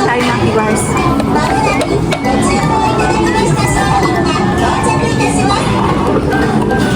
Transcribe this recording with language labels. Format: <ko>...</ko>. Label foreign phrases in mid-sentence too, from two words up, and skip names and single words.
<tl>kain tayo mga kigwahers.</tl> <ja>まもなくご注文いただきました商品が到着いたします。</ja>